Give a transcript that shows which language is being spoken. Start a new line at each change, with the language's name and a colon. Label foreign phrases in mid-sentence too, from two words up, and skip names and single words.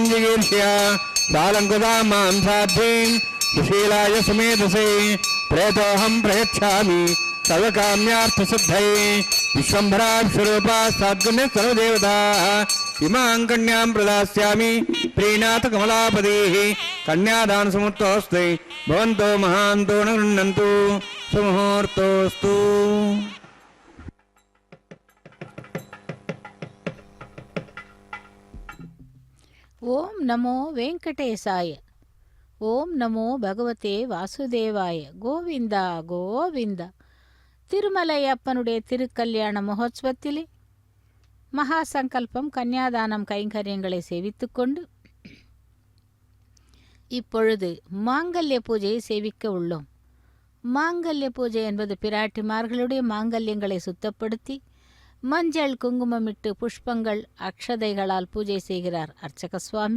Sanskrit: జిగీర్ష్య సాలంకుతాం మాం సాధ్వీం సుశీలాయ సుమేధసే ప్రేతోహం ప్రయచ్ఛామి సర్వకామ్యార్థసిద్ధయే విశ్వంభరాక్షరూపా సాద్గుణ్య సర్వదేవతాః ఇమాం కన్యాం ప్రదాస్యామి ప్రీణాథ కమలాపదీః కన్యాదానసముహూర్తోऽస్తి భవంతో మహాంతో న గృహ్ణन्तు సుముహూర్తోऽస్తు. ఓం నమో వెంకటేశాయ. ఓం నమో భగవతే వాసుదేవాయ.
Tamil: கோவிந்த கோவிந்த. திருமலையப்பனுடைய திருக்கல்யாண மகோத்சவத்திலே மகாசங்கல்பம் கன்னியாதானம் கைங்கரியங்களை சேவித்துக்கொண்டு இப்பொழுது மாங்கல்ய பூஜையை சேவிக்க உள்ளோம். மாங்கல்ய பூஜை என்பது பிராட்டிமார்களுடைய மாங்கல்யங்களை சுத்தப்படுத்தி மஞ்சள் குங்குமமிட்டு புஷ்பங்கள் அக்ஷதைகளால் பூஜை செய்கிறார் அர்ச்சக சுவாமி.